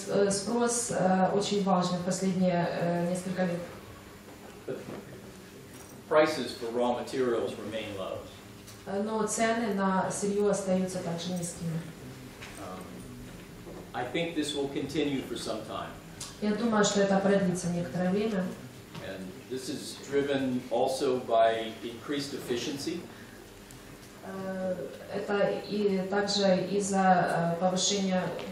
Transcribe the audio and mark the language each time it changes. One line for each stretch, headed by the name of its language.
Russian: Спрос очень важен в последние несколько лет.
English: But prices for raw materials remain low.
Russian: Но цены на сырье остаются также низкими.
English: I think this will continue for some time.
Russian: Я думаю, что это продлится некоторое время.
English: And this is driven also by increased efficiency.
Russian: Это и также из-за повышения